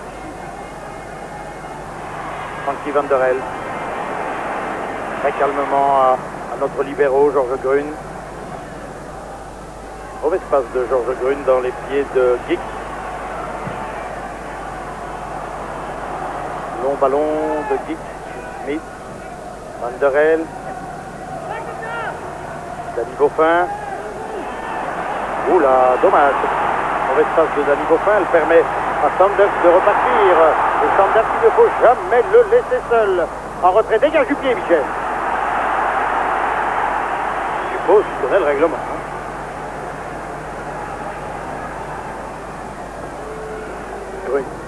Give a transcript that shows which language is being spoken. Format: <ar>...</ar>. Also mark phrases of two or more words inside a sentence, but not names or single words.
<fr>Frankie Van der El. Très calmement à notre libéro, Georges Grun. Mauvaise passe de Georges Grun dans les pieds de Giggs. Long ballon de Giggs. Smith. Van der El. Danny Beaufin. Oula, dommage. Mauvaise passe de Danny Beaufin, elle permet à Sanders de repartir. Et Sanders, il ne faut jamais le laisser seul. En retrait, dégage du pied, Michel. Je suppose qu'il connaît le règlement. Hein. Oui.</fr>